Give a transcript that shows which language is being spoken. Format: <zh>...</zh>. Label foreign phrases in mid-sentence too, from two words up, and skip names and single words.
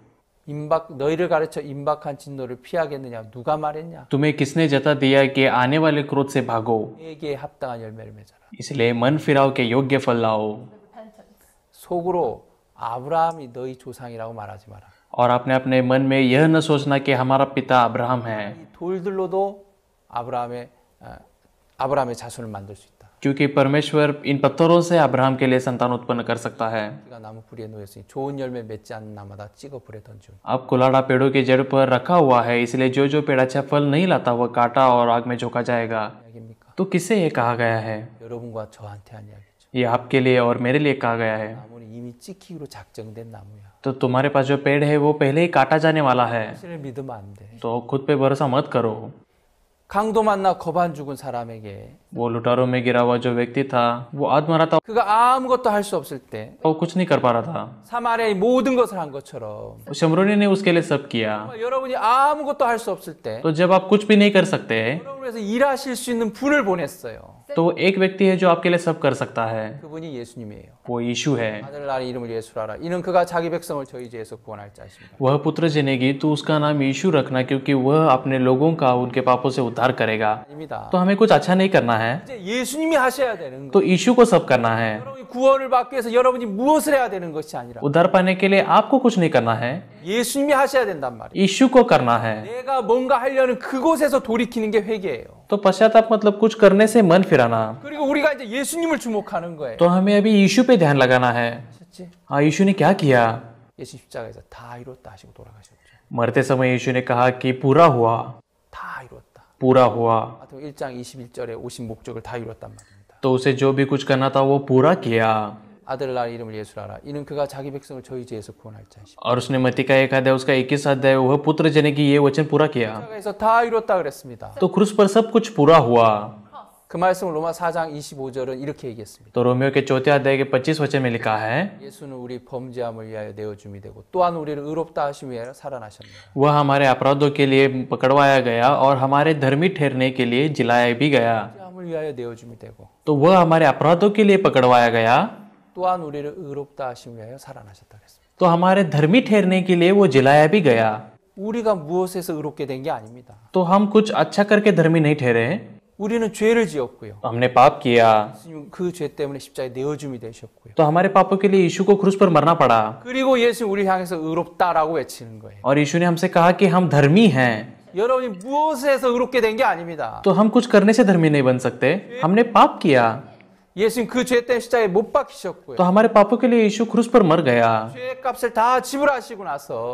<ko>너희를 가르쳐 임박한 진노를 피하겠느냐? 누가 말했냐?</ko> <hi>तुम्हें किसने जता दिया कि आने वाले क्रोध से भागो,</hi> <ko>내게 합당한 열매를 맺어라.</ko> <hi>इसलिए मन फिराव के योग्य फल लाओ। Repentance.</hi> <ko>속으로 아브라함이 너희 조상이라고 말하지 마라.</ko> <hi>और आपने अपने मन में यह न सोचना कि हमारा पिता अब्राहम है,</hi> <ko>이 돌들로도 아브라함의 자손을 만들 수 있다.</ko> <hi>क्योंकि परमेश्वर इन पत्थरों से अब्राहम के लिए संतान उत्पन्न कर सकता है।</hi> <ko>그가 나무 뿌리에 놓였으니 좋은 열매 맺지 않는 나마다 찍어 불에 던지고.</ko> <hi>अब कुलाड़ा पेड़ों की जड़ पर रखा हुआ है, इसलिए जो जो पेड़ अच्छा फल नहीं लाता वह काटा और आग में झोंका जाएगा।</hi> <ko>이야기입니까?</ko> <hi>तो किससे ये कहा गया है?</hi> <ko>여러분과 저한테 한 이야기죠.</ko> <hi>ये आपके लिए और मेरे लिए कहा गया है।</hi> <ko>나무는 이미 찍히기로 작정된 나무야.</ko> <hi>तो तुम्हारे पास जो पेड़ है वो पहले ही काटा जाने वाला है,</hi> <ko>사실을 믿으면 안 돼.</ko> <hi>तो खुद पे भरोसा मत करो।</hi> <ko>강도 만나 거반 죽은 사람에게</ko> <hi>वो लुटारों में गिरा हुआ जो व्यक्ति था वो आत्महरा था,</hi> <ko>그가 아무것도 할 수 없을 때</ko> <hi>वो कुछ नहीं कर पा रहा था।</hi> <ko>사마리아의 모든 것을 한 것처럼</ko> <hi>शमरोनी ने उसके लिए सब किया।</hi> <ko>여러분이 아무것도 할 수 없을 때</ko> <hi>तो जब आप कुछ भी नहीं कर सकते</hi> <ko>여러분을 위해서 일하실 수 있는 분을 보냈어요.</ko> <hi>तो एक व्यक्ति है जो आपके लिए सब कर सकता है,</hi> <ko>그분이 예수님이에요.</ko> <hi>वो यीशु है।</hi> <ko>아들 낳은 이름을 예수라라. 이는 그가 자기 백성을 저희 죄에서 구원할 자십니다.</ko> <hi>वह पुत्र जनेगी तो उसका नाम यीशु रखना, क्योंकि वह अपने लोगों का उनके पापों से उद्धार करेगा।</hi> <ko>아닙니다.</ko> <hi>तो हमें कुछ अच्छा नहीं करना है,</hi> <ko>이제 예수님이 하셔야 되는 거.</ko> <hi>तो यीशु को सब करना है।</hi> <ko>여러분이 구원을 받기 위해서 여러분이 무엇을 해야 되는 것이 아니라</ko> <hi>उद्धार पाने के लिए आपको कुछ नहीं कर나 है,</hi> <ko>예수님이 하셔야 된단 말이에요.</ko> <hi>यीशु को करना है।</hi> <ko>내가 뭔가 하려는 그곳에서 돌이키는 게 회개예요.</ko> <hi>तो पश्चाताप मतलब कुछ करने से मन फिराना।</hi> <ko>그리고 우리가 이제 예수님을 주목하는 거예요.</ko> <hi>तो हमें अभी यीशु पे ध्यान लगाना है।</hi> <ko>하셨지?</ko> <hi>हाँ, यीशु ने क्या किया?</hi> <ko>예수 십자가에서 다 이뤘다 하시고 돌아가셨죠.</ko> <hi>मरते समय यीशु ने कहा कि पूरा हुआ,</hi> <ko>다 이뤘다.</ko> <hi>पूरा हुआ।</hi> <ko>마태복음 1장 21절에 오신 목적을 다 이뤘단 말입니다.</ko> <hi>तो उसे जो भी कुछ करना था वो पूरा किया।</hi> <ko>아들을 낳은 이름을 예수라라. 이는 그가 자기 백성을 저희 죄에서 구원할 자십니다.</ko> <hi>और उसने मत्ती का 1 अध्याय उसका 21 अध्याय वह पुत्र जने की ये वचन पूरा किया।</hi> <ko>십자가에서 다 이뤘다 그랬습니다.</ko> <hi>तो क्रूस पर सब कुछ पूरा हुआ।</hi> <ko>그 말씀을 로마 4장 25절은 이렇게 얘기했습니다.</ko> <hi>तो रोमियो के 4 अध्याय के 25 वचन में लिखा है,</hi> <ko>예수는 우리 범죄함을 위하여 내어 줌이 되고 또한 우리를 의롭다 하심을 위하여 살아나셨느니라.</ko> <hi>वह हमारे अपराधों के लिए पकड़वाया गया और हमारे धर्मी ठहरने के लिए जिलाया भी गया।</hi> <ko>범죄함을 위하여 내어 줌이 되고</ko> <hi>तो वह हमारे अपराधों के लिए पकड़वाया गया,</hi> <ko>또한 우리를 의롭다 하심을 위하여 살아나셨다 그랬습니다.</ko> <hi>तो हमारे धर्मी ठहरने के लिए वो जिलाया भी गया।</hi> <ko>우리가 무엇에서 의롭게 된 게 아닙니다.</ko> <hi>तो हम कुछ अच्छा करके धर्मी नहीं ठहरे,</hi> <ko>우리는 죄를 지었고요.</ko> <hi>हमने पाप किया,</hi> <ko>그 죄 때문에 십자가에 내어 줌이 되셨고요.</ko> <hi>तो हमारे पापों के लिए यीशु को क्रूस पर मरना पड़ा।</hi> <ko>그리고 예수 우리 향해서 의롭다라고 외치는 거예요.</ko> <hi>और यीशु ने हमसे कहा कि हम धर्मी हैं।</hi> <ko>여러분이 무엇에서 의롭게 된 게 아닙니다.</ko> <hi>तो हम कुछ करने से धर्मी नहीं बन सकते, हमने पाप किया।</hi> <ko>예수님 그 죄 때문에 십자가에 못 박히셨고요.</ko> <hi>तो हमारे पापों के लिए यीशु क्रूस पर मर गया</hi> <ko>죄 값을 다 지불하시고 나서</ko>